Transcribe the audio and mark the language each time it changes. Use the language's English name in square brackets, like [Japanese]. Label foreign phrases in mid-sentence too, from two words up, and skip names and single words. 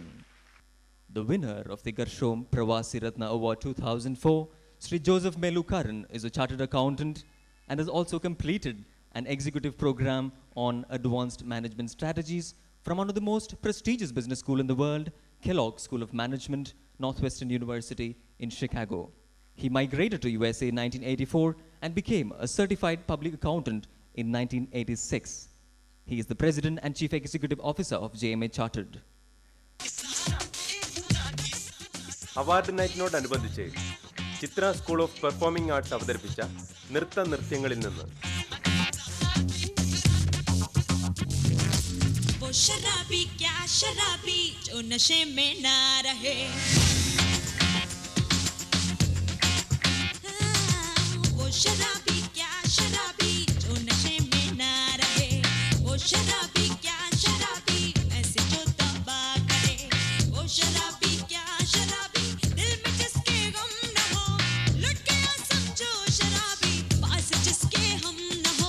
[English] The winner of the Gershom Pravasi Ratna Award 2004, Sri Joseph Melukaran, is a chartered accountant and has also completed an executive program on advanced management strategies from one of the most prestigious business schools in the world, Kellogg School of Management, Northwestern University in Chicago. He migrated to USA in 1984 and became a certified public accountant in 1986. He is the President and Chief Executive Officer of JMA Chartered. [Malayalam] അവാർഡ് നൈറ്റിനോടനുബന്ധിച്ച് ചിത്ര സ്കൂൾ ഓഫ് പെർഫോമിംഗ് ആർട്സ് അവതരിപ്പിച്ച നൃത്തനൃത്യങ്ങളിൽ നിന്ന് [Hindi] वो शराबी क्या शराबी जो नशे में ना रहे, वो शराबी क्या शराबी जो नशे में ना रहे, वो शराबी क्या शराबी ऐसे जो तबाह करे, वो शराबी क्या शराबी दिल में जिसके गम न हो, लुट गया समझो शराबी पास जिसके हम न हो।